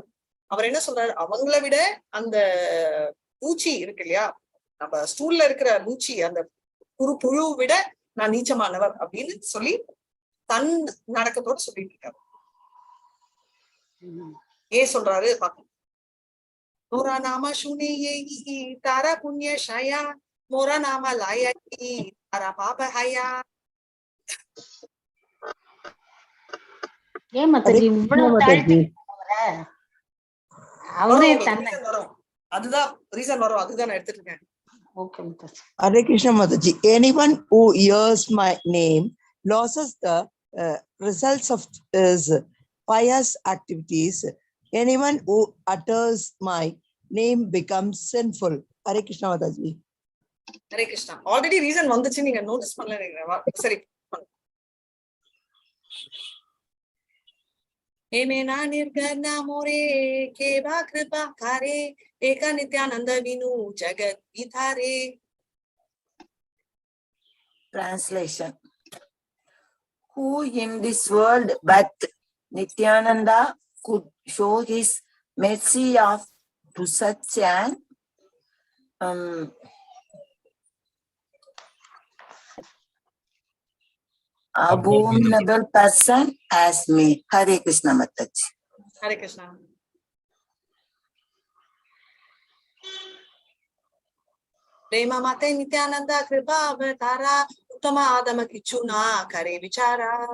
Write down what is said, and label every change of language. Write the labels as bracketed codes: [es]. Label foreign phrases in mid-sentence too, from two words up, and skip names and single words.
[ta] அவர் என்ன சொல்றாரு, அவங்கள விட அந்த பூச்சி இருக்கு இல்லையா, நம்ம ஸ்டூல்ல இருக்கிற பூச்சி, அந்த புழு விட நான் நீச்சமானவர் அப்படின்னு சொல்லி தன் நடக்கத்தோட சொல்லிட்டு இருக்காரு. ஏன் சொல்றாரு பாக்கணும். [bn] মোর নাম শুনে যে তার পুণ্য ক্ষয়, মোর নাম লয় যে তার পাপ হয়. [ta] ஏன் மத்தஜி இவ்வளவு தாழ்த்தி அவரே தன்னை அதுதான் ரீசன் வரும், அதுதான் நான் எடுத்துட்டு இருக்கேன். ஓகே மத்தஜி. [en] Hare Krishna Mataji. Anyone who hears my name loses the results of his pious activities. Anyone who utters my name becomes sinful. Hare Krishna Mataji. [ta] ஹரே கிருஷ்ணா. ஆல்ரெடி ரீசன் வந்துச்சு, நீங்க நோட்டீஸ் பண்ணல. சரி, [bn] এমন নির্ঘৃণ মোরে কেবা কৃপা করে এক নিত্যানন্দ বিনু জগৎ ভিতরে. [en] Translation: Who in this world but Nityananda could show his mercy to such an abominable person as me. Hare Krishna Mataji. Hare Krishna. [bn] প্রেমে মত্ত নিত্যানন্দ কৃপা অবতার উত্তম অধম কিছু না করে বিচার.